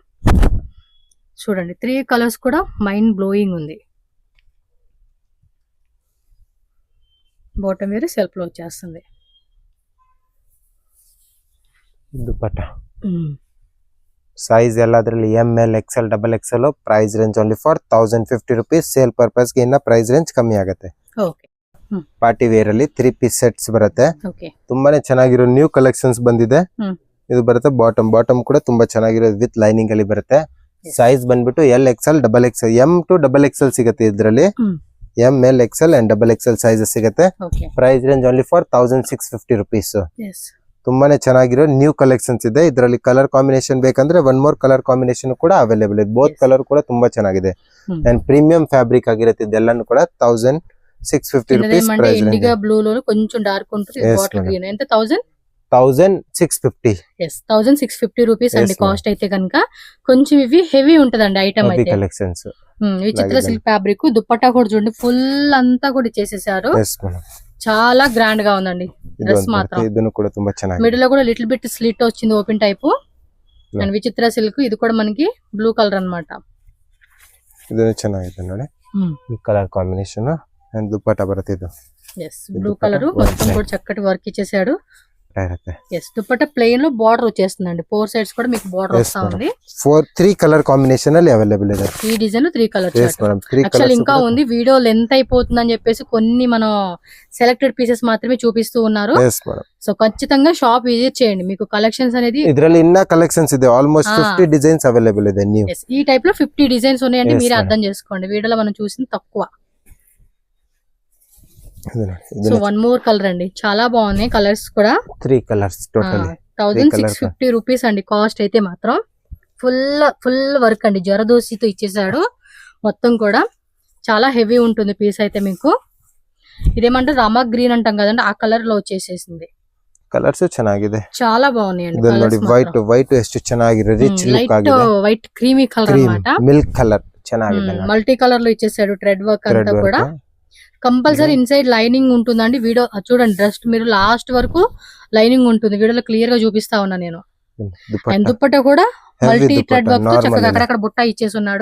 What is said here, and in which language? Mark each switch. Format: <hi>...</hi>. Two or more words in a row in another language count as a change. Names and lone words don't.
<te>చూడండి 3 కలర్స్ కూడా</te> <en>mind blowing</en> <te>ఉంది.</te> <en>bottom wear self</en> <te>లో వచ్చేస్తుంది.</te> <en>dupatta size</en> <kn>ಎಲ್ಲದರಲ್ಲಿ ML XL XXL</kn> <en>price range only for 1050 rupees. sale purpose</en> <kn>ಗೆ ಇನ್ನ</kn> <en>price range</en> <kn>ಕಮ್ಮಿ ಆಗುತ್ತೆ. ಓಕೆ.</kn> <en>party wear</en> <kn>ಅಲ್ಲಿ</kn> <en>3 piece sets</en> <kn>ಬರುತ್ತೆ. ಓಕೆ. ತುಂಬಾನೇ ಚೆನ್ನಾಗಿರೋ</kn> <en>new collections</en> <kn>ಬಂದಿದೆ. ಇದು ಬರುತ್ತೆ ಬಾಟಮ್ ಕೂಡ ತುಂಬಾ ಚೆನ್ನಾಗಿರೋದು</kn> <en>with lining</en> <kn>ಅಲ್ಲಿ ಬರುತ್ತೆ. ಸೈಜ್ ಬಂದ್ಬಿಟ್ಟು</kn> <en>L XL XXL M to XXL</en> <kn>ಸಿಗುತ್ತೆ ಇದರಲ್ಲಿ.</kn> <en>ML XL and XXL sizes</en> <kn>ಸಿಗುತ್ತೆ.</kn> <en>price range only for 1650 rupees.</en> <kn>ತುಂಬಾನೇ ಚೆನ್ನಾಗಿರೋ</kn> <en>new collections</en> <kn>ಇದೆ. ಇದರಲ್ಲಿ</kn> <en>color combination</en> <kn>ಬೇಕಂದ್ರೆ</kn> <en>one more color combination</en> <kn>ಕೂಡ ಅವೈಲೇಬಲ್ ಇದೆ.</kn> <en>both color</en> <kn>ಕೂಡ ತುಂಬಾ ಚೆನ್ನಾಗಿದೆ</kn> <en>and premium fabric</en> <kn>ಆಗಿರುತ್ತೆ. ಇದೆಲ್ಲಾನು ಕೂಡ</kn> <en>1650 rupees price. indigo blue</en> <te>లో కొంచెం డార్క్ ఉంటుంది.</te> <en>bottle green</en> <te>ఎంత 1650.</te> <en>yes 1650 rupees</en> <te>అండి కాస్ట్ అయితే కనుక. కొంచెం ఇవి హెవీ ఉంటదండి ఐటమ్ అయితే. కలెక్షన్స్ విచిత్ర</te> <en>silk fabric.</en> <te>దుపట్టా కూడా చూడండి ఫుల్ అంతా కూడా చేసేసారు. చాలా గ్రాండ్ గా ఉందండి డ్రెస్ మాత్రం.</te> <kn>ಇದನ್ನು ಕೂಡ ತುಂಬಾ ಚೆನ್ನಾಗಿದೆ.</kn> <te>మిడిల్ లో కూడా</te> <en>little bit slit</en> <te>వచ్చింది</te> <en>open type.</en> <te>అండ్ విచిత్ర సిల్క్ ఇది కూడా మనకి</te> <en>blue color</en> <te>అన్నమాట.</te> <kn>ಇದನ್ನು ಚೆನ್ನಾಗಿದೆ ನೋಡಿ ಈ</kn> <en>color combination and dupatta</en> <kn>బರುತ್ತೆ ఇది.</kn> <en>yes blue color</en> <te>మొత్తం కూడా చక్కటి వర్క్ ఇచ్చేసాడు. yes దుపట్టా ప్లెయిన్ లో బార్డర్ వచ్చేస్తుందండి.</te> <en>4 sides</en> <te>కూడా మీకు బార్డర్ వస్తా ఉంది.</te> <en>3 color combination</en> <kn>ಅಲ್ಲಿ అవైలబుల్ ಇದೆ.</kn> <te>ఈ డిజైన్</te> <en>3 color actual</en> <te>ఇంకా ఉంది.</te> <en>video length</en> <te>అయిపోతుంది అని చెప్పేసి కొన్ని మనం</te> <en>selected pieces</en> <te>మాత్రమే చూపిస్తూ ఉన్నారు. సో ఖచ్చితంగా</te> <en>shop visit</en> <te>చేయండి. మీకు కలెక్షన్స్ అనేది</te> <kn>ಇದರಲ್ಲಿ ಇನ್ನ కలెక్షన్స్ ಇದೆ.</kn> <en>almost 50 designs available</en> <kn>ಇದೆ న్యూ.</kn> <te>ఈ టైప్ లో</te> <en>50 designs</en> <te>ఉన్నాయండి. మీరే అర్థం చేసుకోండి. వీడియోలో మనం చూసింది తక్కువ. సో</te> <en>one more color</en> <te>అండి. చాలా బాగున్నాయి కలర్స్ కూడా.</te> <en>3 colors totally 1650 rupees</en> <te>అండి కాస్ట్ అయితే మాత్రం.</te> <en>full work</en> <te>అండి. జరదోసితో ఇచ్చేసాడు మొత్తం కూడా. చాలా హెవీ ఉంటుంది పీస్ అయితే మీకు. ఇదేమంటే</te> <en>Rama green</en> <te>అంటాం కదండి, ఆ కలర్ లో వచ్చేసేసింది.</te> <kn>కలర్స్ ಚೆನ್ನಾಗಿದೆ.</kn> <te>చాలా బాగున్నాయండి.</te> <kn>వైట్ ಎಷ್ಟು ಚೆನ್ನಾಗಿದೆ.</kn> <en>rich look</en> <kn>ఆಗಿದೆ.</kn> <en>white creamy color</en> <te>అన్నమాట.</te> <en>milk color</en> <kn>ಚೆನ್ನಾಗಿದೆ.</kn> <en>multi color</en> <te>లో ఇచ్చేసాడు.</te> <en>thread work</en> <te>అంతా కూడా.</te> <en>compulsory inside lining</en> <te>ఉంటుందండి. వీడియో చూడండి డ్రెస్ మీరు లాస్ట్ వరకు లైనింగ్ ఉంటుంది. వీడియోలో క్లియర్ గా చూపిస్తా ఉన్నా నేను. అండ్ దుప్పట్టా కూడా</te> <en>multi thread work</en> <te>తో చక్కగా అక్కడక్కడ బుట్ట ఇచ్చేస్తున్నాడు.</te>